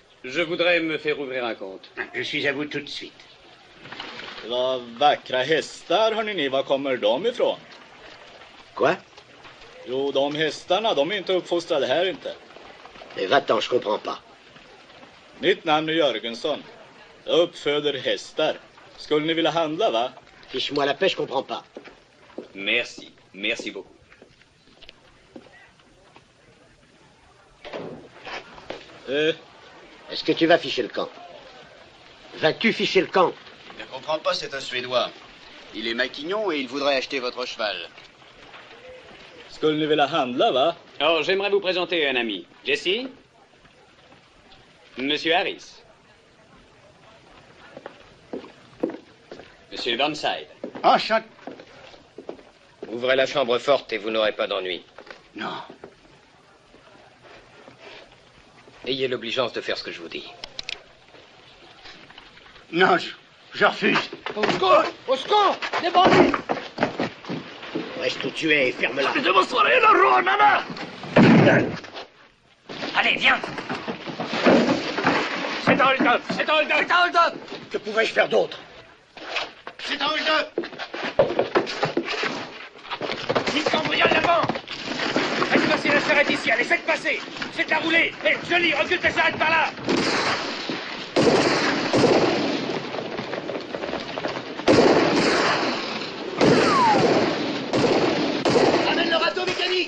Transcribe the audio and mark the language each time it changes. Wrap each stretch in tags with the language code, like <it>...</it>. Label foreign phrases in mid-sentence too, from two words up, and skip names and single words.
<fr>Je voudrais me faire ouvrir un compte. Je suis à vous tout de suite.</fr> <sv>Vad vackra hästar, hörni ni. Var kommer de ifrån?</sv> <fr>Quoi?</fr> <sv>Jo, de hästarna, de är inte uppfostrade här inte.</sv> <fr>Mais va-t'en, je comprends pas.</fr> <sv>Mitt namn är Jörgensson. Jag uppföder hästar. Skulle ni vilja handla, va?</sv> <fr>Fiche-moi la paix, je comprends pas. Merci. Merci beaucoup. Est-ce que tu vas ficher le camp? Vas-tu ficher le camp? Je ne comprends pas, c'est un Suédois. Il est maquignon et il voudrait acheter votre cheval.</fr> <sv>Skulle ni vilja handla, va?</sv> <fr>Oh, j'aimerais vous présenter un ami. Jesse? Monsieur Harris. Monsieur Burnside. Enchanté. Ouvrez la chambre forte et vous n'aurez pas d'ennui. Non. Ayez l'obligeance de faire ce que je vous dis. Non, je refuse. Au secours! Au secours! Des bandits! Reste où tu es et ferme-la. Allez, viens! C'est un hold-up! C'est un hold-up! C'est un hold-up! Que pouvais-je faire d'autre? C'est un hold-up! Ils cambriolent la banque! Faites passer la charrette ici, allez, faites passer! Faites-la rouler! Hé, Johnny, recule ta charrette par là! Ramène le râteau mécanique!</fr>